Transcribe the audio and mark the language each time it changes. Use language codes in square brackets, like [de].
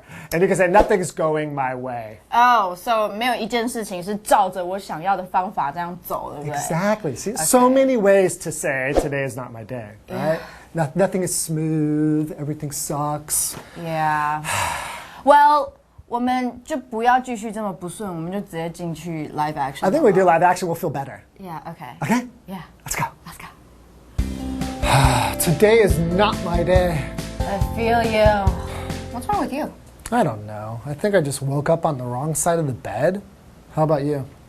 [en] And you can say nothing's going my way. Oh, so [zh] 没有一件事情是照着我想要的方法这样走，对不对 [en] Exactly. See, so many ways to say today is not my day, right? Nothing is smooth. Everything sucks. Yeah. Well, [zh] 我们就不要继续这么不顺，我们就直接进去 [en] live action. I think we do live action, we'll feel better. Yeah. Okay. Okay? Yeah. Let's go. Let's go. Today is not my day. I feel you. What's wrong with you? I don't know. I think I just woke up on the wrong side of the bed. How about you?